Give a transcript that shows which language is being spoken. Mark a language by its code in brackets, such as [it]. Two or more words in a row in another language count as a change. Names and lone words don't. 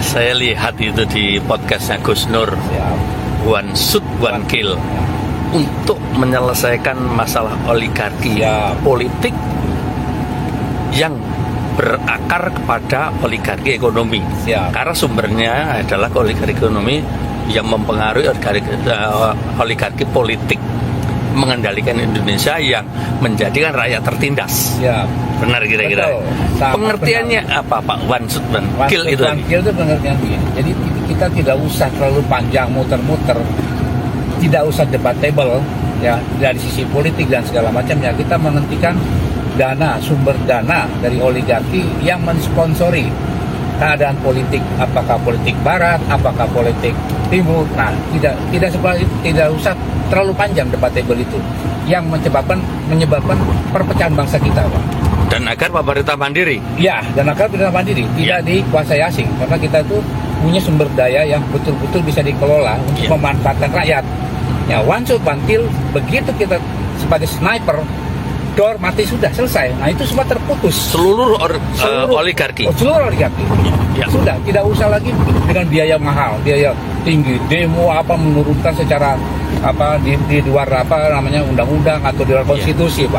[id] Saya lihat itu di podcastnya Gus Nur, One Shoot One Kill, untuk menyelesaikan masalah oligarki politik yang berakar kepada oligarki ekonomi. Karena sumbernya adalah oligarki ekonomi yang mempengaruhi oligarki politik, mengendalikan Indonesia yang menjadikan rakyat tertindas. Benar kira-kira. Pengertiannya benar. Apa Pak? [en] One shoot one kill [id] itu? [en] One kill [id] itu pengertian begini. Jadi kita tidak usah terlalu panjang muter-muter, tidak usah debatable ya dari sisi politik dan segala macamnya. Kita menghentikan sumber dana dari oligarki yang mensponsori keadaan politik, apakah politik barat, apakah politik timur. Nah, tidak seperti itu, tidak usah terlalu panjang debatable itu yang menyebabkan perpecahan bangsa kita, Pak. Dan agar pemerintah mandiri. Ya, dan agar pemerintah mandiri tidak dikuasai asing, karena kita itu punya sumber daya yang betul-betul bisa dikelola untuk memanfaatkan rakyat. Ya, [en] one shot one kill, [id] begitu kita sebagai sniper dor mati sudah selesai. Nah, itu semua terputus. Seluruh oligarki. Seluruh oligarki. Sudah, tidak usah lagi dengan biaya mahal, biaya tinggi, demo menurunkan secara di luar undang-undang atau di luar konstitusi, Pak.